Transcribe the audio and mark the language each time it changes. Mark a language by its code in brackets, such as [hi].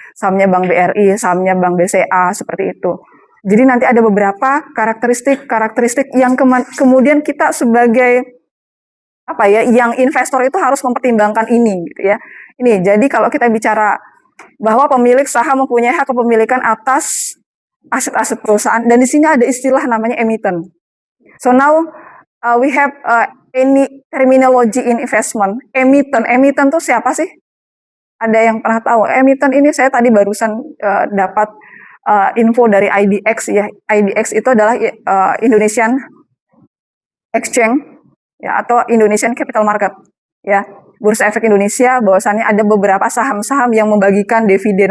[id] Sahamnya Bank BRI, sahamnya Bank BCA, seperti itu. Jadi nanti ada beberapa karakteristik yang kemudian kita sebagai yang investor itu harus mempertimbangkan ini gitu ya. Ini jadi kalau kita bicara bahwa pemilik saham mempunyai hak kepemilikan atas aset-aset perusahaan, dan di sini ada istilah namanya emiten. [en] So now we have any terminology in investment. [id] Emiten tuh siapa sih? Ada yang pernah tahu? Emiten ini saya tadi barusan dapat info dari IDX ya. IDX itu adalah Indonesian Exchange ya, atau Indonesian Capital Market ya, Bursa Efek Indonesia, bahwasannya ada beberapa saham-saham yang membagikan dividen.